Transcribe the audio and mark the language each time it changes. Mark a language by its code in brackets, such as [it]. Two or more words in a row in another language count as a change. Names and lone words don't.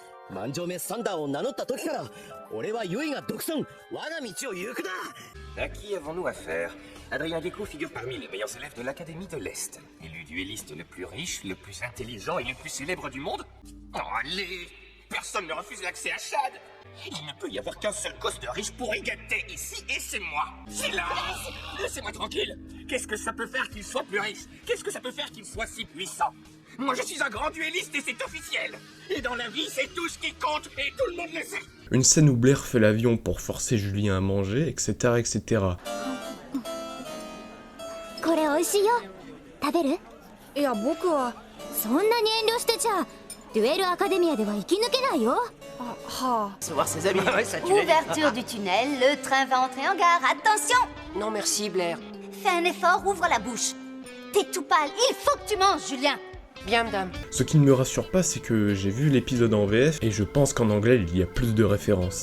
[ja] 万丈目サンダーを名乗った時から俺はユイが独尊我が道を行くだ。 [fr] À qui avons-nous affaire? Adrien Gecko figure parmi les meilleurs élèves de l'Académie de l'Est. Élu duelliste le plus riche, le plus intelligent et le plus célèbre du monde. Oh, allez! Personne ne refuse l'accès à Shad! Il ne peut y avoir qu'un seul gosse de riche pour égalité ici, et c'est moi! Silence! Laissez-moi tranquille! Qu'est-ce que ça peut faire qu'il soit plus riche? Qu'est-ce que ça peut faire qu'il soit si puissant? Moi je suis un grand duelliste et c'est officiel! Et dans la vie, c'est tout ce qui compte, et tout le monde le sait! Une scène où Blair fait l'avion pour forcer Julien à manger, etc. etc. [ja] これ美味しいよ。食べる？いや僕はそんなに遠慮してちゃデュエルアカデミアでは生き抜けないよ。はあ。 [fr] Recevoir ses amis. Ouverture du tunnel, le train va entrer en gare. Attention! Non merci Blair. Fais un effort, ouvre la bouche. T'es tout pâle, il faut que tu manges, Julien. Bien madame. Ce qui ne me rassure pas, c'est que j'ai vu l'épisode en VF et je pense qu'en anglais il y a plus de références.